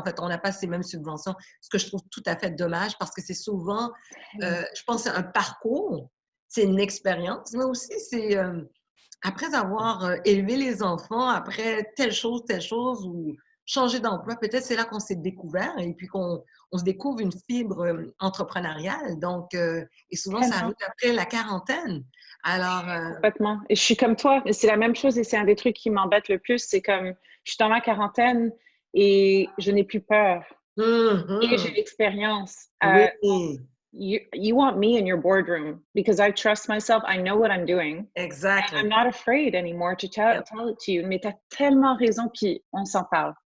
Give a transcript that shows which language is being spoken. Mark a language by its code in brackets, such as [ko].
[fr] En fait, on n'a pas ces mêmes subventions, ce que je trouve tout à fait dommage parce que c'est souvent, je pense, un parcours, c'est une expérience, mais aussi c'est après avoir élevé les enfants, après telle chose, ou changer d'emploi, peut-être c'est là qu'on s'est découvert et puis qu'on se découvre une fibre entrepreneuriale. Donc, et souvent, ça arrive après la quarantaine. Alors, complètement. Et je suis comme toi, c'est la même chose et c'est un des trucs qui m'embête le plus. C'est comme, je suis dans ma quarantaine et je n'ai plus peur. Et j'ai l'expérience. Oui. [en] You want me in your boardroom because I trust myself. I know what I'm doing. Exactly. And I'm not afraid anymore to tell it to you. [fr] Mais tu as tellement raison, puis on s'en parle.